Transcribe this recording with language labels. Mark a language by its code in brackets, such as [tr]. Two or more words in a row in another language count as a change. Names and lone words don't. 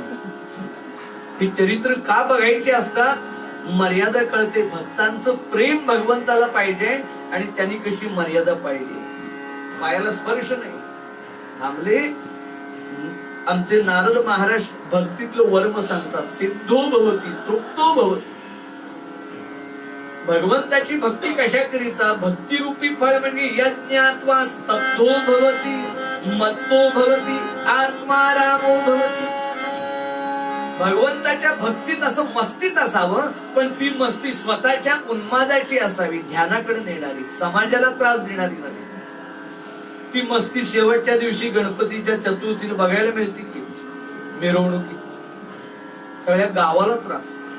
[mr] हे चरित्र का बघायचे असतात, मर्यादा कळते. भक्तांचं प्रेम भगवंताला पाहिजे आणि त्यांनी कशी मर्यादा पाहिजे. पायाला स्पर्श नाही. थांबले. आमचे नारद महाराज भक्तीतलं वर्म सांगतात, [sa] सिद्धो भवती तृप्तो भवती. [mr] भगवंताची भक्ती कशा करीता, भक्ती रूपी फळ म्हणजे [sa] यज्ञात्वा स्तब्धो भवती, मत्तो भवती, आत्मा रामो भवती. [mr] भगवंताच्या भक्तीत असं मस्तीत असावं, पण ती मस्ती स्वतःच्या उन्मादाची असावी, ध्यानाकडे नेणारी, समाजाला त्रास देणारी नव्हे. ती मस्ती शेवटच्या दिवशी गणपतीच्या चतुर्थीला बघायला मिळते की मिरवणुकीत, सगळ्या गावाला त्रास.